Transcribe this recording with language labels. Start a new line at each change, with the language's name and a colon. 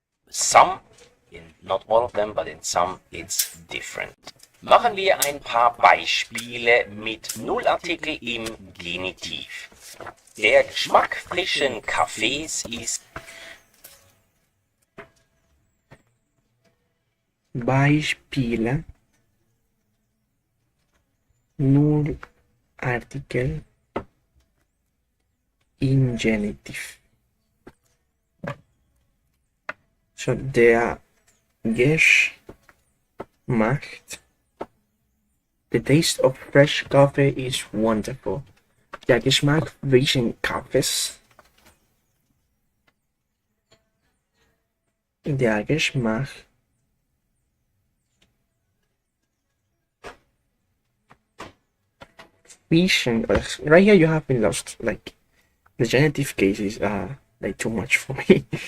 English: some, in not all of them, but in some it's different.
German: Machen wir ein paar Beispiele mit Nullartikel im Genitiv. Der Geschmack frischen Kaffees ist Beispiele Nullartikel in Genitiv.
English: So
German: der Geschmack,
English: the taste of fresh coffee is wonderful.
German: Der Geschmack frischen Kaffees. Der Geschmack frischen.
English: Right here you have been lost. Like the genitive cases are like too much for me.